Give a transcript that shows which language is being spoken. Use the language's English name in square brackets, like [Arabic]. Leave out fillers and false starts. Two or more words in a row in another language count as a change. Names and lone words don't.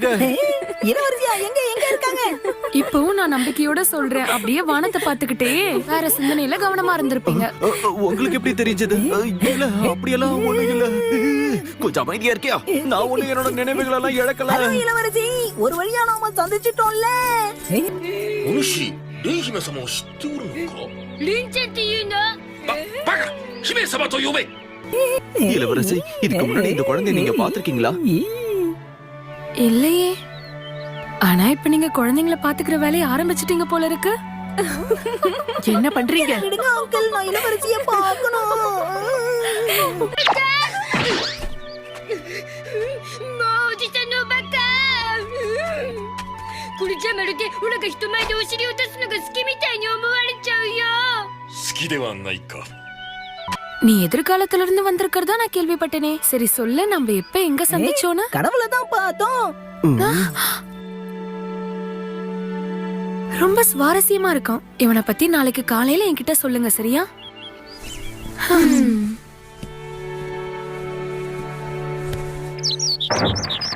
[Tamil] இளவரசியா எங்க எங்க இருக்காங்க? இப்பவும் நான் நம்பிக்கையோட சொல்றேன், அப்படியே வானத்தை பாத்துக்கிட்டே வேற சிந்தனையில கவனமா இருந்திருப்பீங்க. உங்களுக்கு எப்படி தெரிஞ்சது? இல்ல, அப்படியெல்லாம் ஒண்ணும் இல்ல. கொஞ்சம் அமைதியா இருக்கியா? நான் ஒண்ணு என்னோட நினைவுகள் எல்லாம் இழக்கல. ஹலோ இளவரசி, ஒரு வழியா நாம சந்திச்சிட்டோம்ல. [Japanese] お主、蓮姫様を知っておるのか？ [Tamil] லின்ச்って言うの? [Japanese] バカ！姫様と呼べ！ [Tamil] இளவரசி, இதுக்கு முன்னாடி இந்த குழந்தைய நீங்க பாத்திருக்கீங்களா? இல்லையே. ஆனா இப்ப நீங்க குழந்தைங்களை பாத்துக்கிற வேலையை ஆரம்பிச்சிட்டீங்க போல இருக்கு. என்ன பண்றீங்க? விடுங்க அங்கிள், நான் இளவரசியை பார்க்கணும். [Japanese] 好きではないか。 [Tamil] நீ எதிர்காலத்துல இருந்து வந்திருக்கிறதா நான் கேள்விப்பட்டேனே. சரி சொல்லு, நம்ம எப்ப எங்க சந்திச்சோன்னு? கடவுளை தான் பார்த்தோம். ரொம்ப சுவாரஸ்யமா இருக்கும். இவனை பத்தி நாளைக்கு காலையில என்கிட்ட சொல்லுங்க, சரியா?